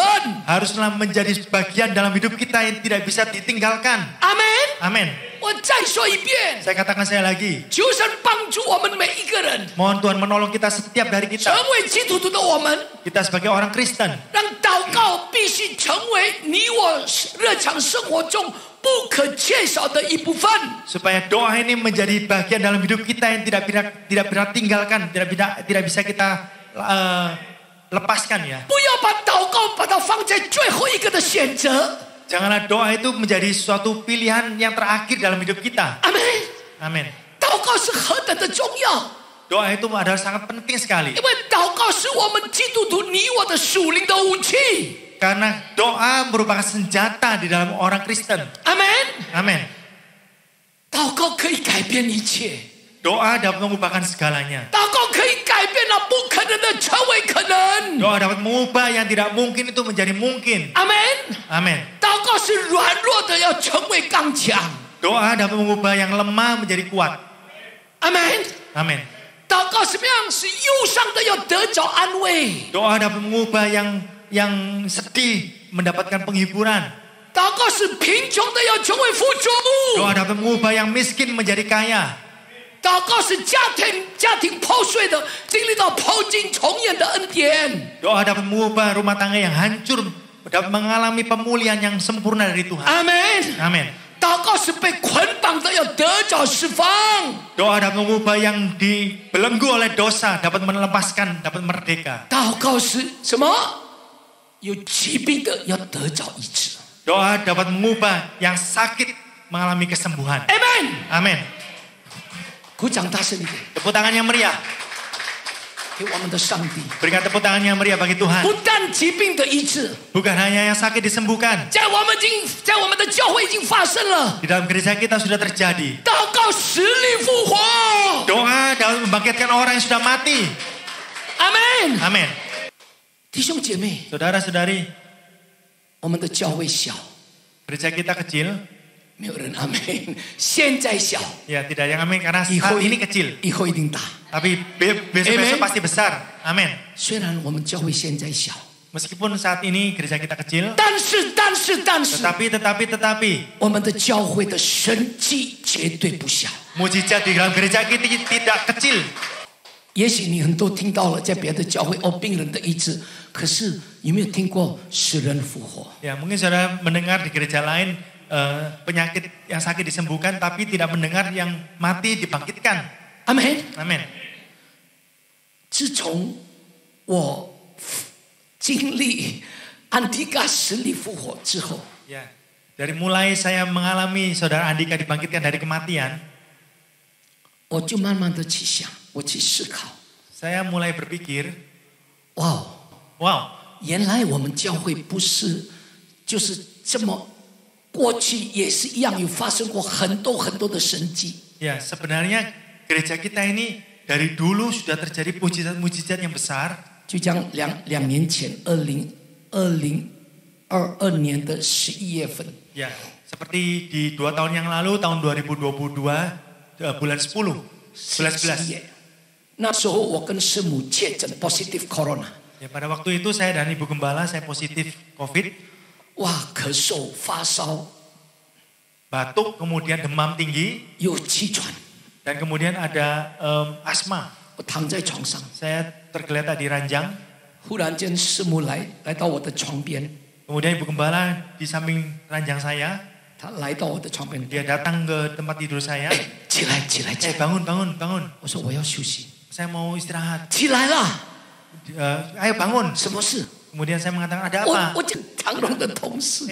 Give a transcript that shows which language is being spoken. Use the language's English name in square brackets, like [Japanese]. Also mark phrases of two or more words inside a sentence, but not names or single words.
[Indonesian] haruslah menjadi bagian dalam hidup kita yang tidak bisa ditinggalkan. [Chinese] 阿门。 [Indonesian] Amin. [Chinese] 我再说一遍， [Indonesian] Saya katakan saya lagi. [Chinese] 求神帮助我们每一个人， [Indonesian] Mohon Tuhan menolong kita setiap dari [Chinese] 成 [Indonesian] kita. [Chinese] 为基督徒的我们， [Indonesian] Kita sebagai orang Kristen. [Chinese] 让祷告必须成为你我日常生活中不可缺少的一部分。 [Indonesian] Supaya doa ini menjadi bagian dalam hidup kita yang tidak bisa tinggalkan. Tidak bisa kita lepaskan ya. [Chinese] 不要把祷告把它放在最后一个的选择。 [Indonesian] Janganlah doa itu menjadi suatu pilihan yang terakhir dalam hidup kita. [Chinese] 阿门。 [Indonesian] Amin. [Chinese] 祷告是何等的重要， [Indonesian] Doa itu adalah sangat penting sekali. [Chinese] 因为祷告是我们基督徒你我的属灵的武器。 [Indonesian] Karena doa merupakan senjata di dalam orang Kristen. [Chinese] 阿门。 [Indonesian] Amin. [Chinese] 祷告可以改变一切， [Indonesian] Doa dapat mengubahkan segalanya. [Chinese] 祷告可以改变那不可能的成为可能。 [Indonesian] Doa dapat mengubah yang tidak mungkin itu menjadi mungkin. [Chinese] 阿门。 [Indonesian] Amin. [Chinese] 祷告是软弱的要成为刚强。 [Indonesian] Doa dapat mengubah yang lemah menjadi kuat. [Chinese] 阿门。 [Indonesian] Amin. [Chinese] 祷告什么样是忧伤的要得着安慰。 [Indonesian] Doa dapat mengubah yang sedih mendapatkan penghiburan. [Chinese] 祷告是贫穷的要成为富足。 [Indonesian] Doa dapat mengubah yang miskin menjadi kaya. [Chinese] 祷告是家庭破碎的经历到破镜重圆的恩典。 [Indonesian] Doa dapat mengubah rumah tangga yang hancur dapat mengalami pemulihan yang sempurna dari Tuhan. [Chinese] 阿门。 [Indonesian] Amin. [Chinese] 祷告是被捆绑的要得着释放。 [Indonesian] Doa dapat mengubah yang dibelenggu oleh dosa dapat melepaskan, dapat merdeka. [Chinese] 祷告是什么？有疾病的要得着医治。 [Indonesian] Doa dapat mengubah yang sakit mengalami kesembuhan. [Chinese] 阿门。 [Indonesian] Amin. [Chinese] 鼓掌大声一点， [Indonesian] Tepuk tangan yang meriah. [Chinese] 给我们的上帝。 [Indonesian] Berikan tepuk tangan yang meriah bagi Tuhan. [Chinese] 不但疾病的医治， [Indonesian] Bukan hanya yang sakit disembuhkan. [Chinese] 在我们的教会已经发生了。 [Indonesian] Di dalam gereja kita sudah terjadi. [Chinese] 祷告使灵复活。 [Indonesian] Doa dapat membangkitkan orang yang sudah mati. [Chinese] 阿门。 [Indonesian] Amin. [Chinese] 弟兄姐妹， [Indonesian] Saudara-saudari, [Chinese] 我们的教会小， [Indonesian] gereja kita kecil. [Chinese] 没有人阿门。现在小， [Indonesian] Ya, tidak yang amin karena [Chinese] 以后 [Indonesian] saat ini kecil. [Chinese] 以后一定大。 [Indonesian] Tapi besok-besok Amen. pasti besar. Amin. [Chinese] 虽然我们教会现在小， [Indonesian] Meskipun saat ini gereja kita kecil, [Chinese] 但是 [Indonesian] tetapi [Chinese] 我们的教会的神迹绝对不小。 [Indonesian] mujizat di dalam gereja kita tidak kecil. [Chinese] 也许你很多听到了在别的教会病人的医治，可是有没有听过死人复活？ [Indonesian] Ya, mungkin saudara mendengar di gereja lain penyakit yang sakit disembuhkan, tapi tidak mendengar yang mati dibangkitkan. [Chinese] 阿门。 [Indonesian] Amin. [Chinese] 自从我经历安提嘎死里复活之后， [Indonesian] Ya, dari mulai saya mengalami saudara Andika dibangkitkan dari kematian, [Chinese] 我就慢慢的去想，我去思考， [Indonesian] saya mulai berpikir, [Chinese] 哇， [Indonesian] wow, [Chinese] 原来我们教会不是就是这么，过去也是一样有发生过很多很多的神迹。 [Indonesian] ya sebenarnya gereja kita ini dari dulu sudah terjadi mujizat-mujizat yang besar. [Chinese] 就将两年前2022年的11月份， [Indonesian] Ya, seperti di 2 tahun yang lalu, tahun 2022, bulan 10, bulan 11. [Chinese] 那时候我跟师母确诊 [English] positive corona， [Indonesian] Ya, pada waktu itu saya dan Ibu Gembala, saya positif COVID, [Chinese] 哇，咳嗽、发烧， [Indonesian] batuk, kemudian demam tinggi, [Chinese] 有气喘， [Indonesian] dan kemudian ada asma. [Chinese] 我躺在床上， [Indonesian] Saya tergeletak di ranjang, [Chinese] 忽然间师母来到我的床边， [Indonesian] kemudian Ibu Gembala di samping ranjang saya, [Chinese] 她来到我的床边， [Indonesian] dia datang ke tempat tidur saya. [Chinese] 起来，起来，起来！ [Indonesian] bangun. [Chinese] 我说我要休息， [Indonesian] Saya mau istirahat. [Chinese] 起来了， [Indonesian] Ayo bangun. [Chinese] 什么事？ [Indonesian] Kemudian saya mengatakan, ada apa? [Chinese] 我就长荣的同事，